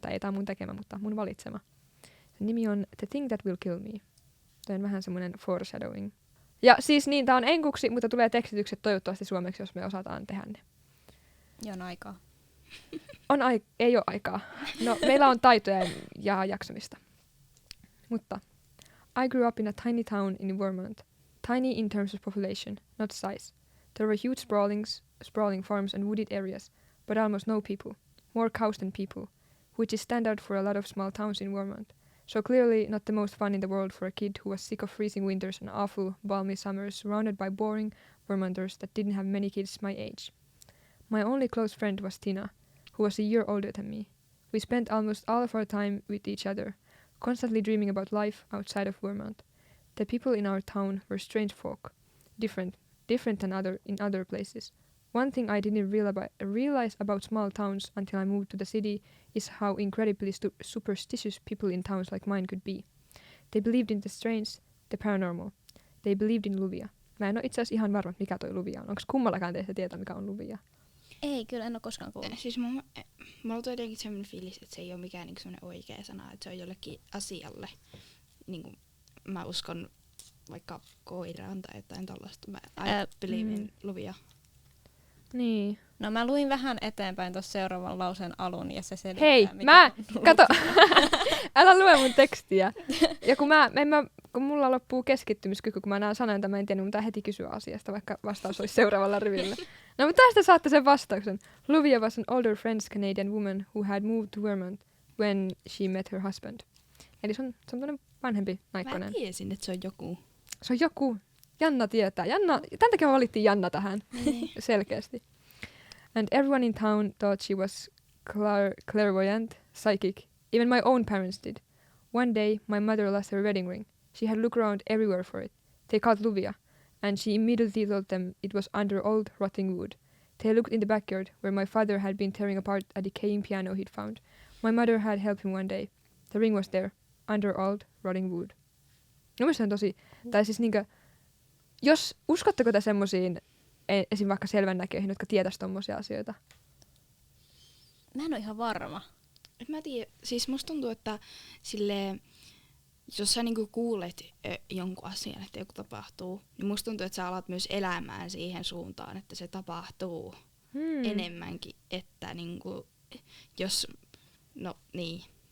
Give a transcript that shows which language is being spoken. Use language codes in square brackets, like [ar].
[fi] Tai ei tää mun tekemä, mutta mun valitsema. Sen nimi on The Thing That Will Kill Me. Tämä on vähän semmonen foreshadowing. Ja siis niin, tää on enkuksi, mutta tulee tekstitykset toivottavasti suomeksi, jos me osataan tehdä ne. Ja on aikaa. Ei oo aikaa. No, meillä on taitoja ja jaksamista. [en] Mutta I grew up in a tiny town in Vermont. Tiny in terms of population, not size. There were huge sprawling farms and wooded areas, but almost no people. More cows than people, which is standard for a lot of small towns in Vermont. So clearly not the most fun in the world for a kid who was sick of freezing winters and awful, balmy summers surrounded by boring Vermonters that didn't have many kids my age. My only close friend was Tina, who was a year older than me. We spent almost all of our time with each other, constantly dreaming about life outside of Vermont. The people in our town were strange folk, different than in other places. One thing I didn't realize about small towns until I moved to the city is how incredibly superstitious people in towns like mine could be. They believed in the strange, the paranormal. They believed in luvia. [fi] Mä en ole itse asiassa ihan varma, mikä toi luvia on. Onko kummallakaan teistä tietää, mikä on luvia? Ei, kyllä en ole koskaan kuullut. Siis mulla on jotenkin sellainen fiilis, että se ei ole mikään niinku sellainen oikea sana, että se on jollekin asialle. Niinku, mä uskon vaikka koiraan tai jotain tollaista. [en] Mä believe in luvia. [fi] Niin. No mä luin vähän eteenpäin tuossa seuraavan lauseen alun ja se selittää, hei, kato, älä lue mun tekstiä. Ja kun mulla loppuu keskittymiskyky, kun mä näen sanan, että mä en tiedä, mutta heti kysyä asiasta, vaikka vastaus olisi seuraavalla rivillä. No mutta tästä saatte sen vastauksen. [en] Luvia was an older French Canadian woman who had moved to Vermont when she met her husband. [fi] Eli se on tämmönen vanhempi naikkonen. Mä tiesin, että se on joku. Se on joku. Janna tietää. Tän takia me valittiin Janna tähän. Selkeästi. [en] And everyone in town thought she was clairvoyant, psychic. Even my own parents did. One day, my mother lost her wedding ring. She had looked around everywhere for it. They called Luvia, and she immediately told them it was under old, rotting wood. They looked in the backyard, where my father had been tearing apart a decaying piano he'd found. My mother had helped him one day. The ring was there, under old, rotting wood. [fi] No mielestäni on tosi, tai siis niinkö, jos uskotteko te semmosiin esim. Vaikka selvännäköihin, jotka tietäis tommosia asioita? Mä en oo ihan varma. Mä tiedän, siis musta tuntuu, että silleen, jos sä niinku kuulet jonkun asian, että joku tapahtuu, niin musta tuntuu, että sä alat myös elämään siihen suuntaan, että se tapahtuu enemmänkin, että niinku, jos, no niin.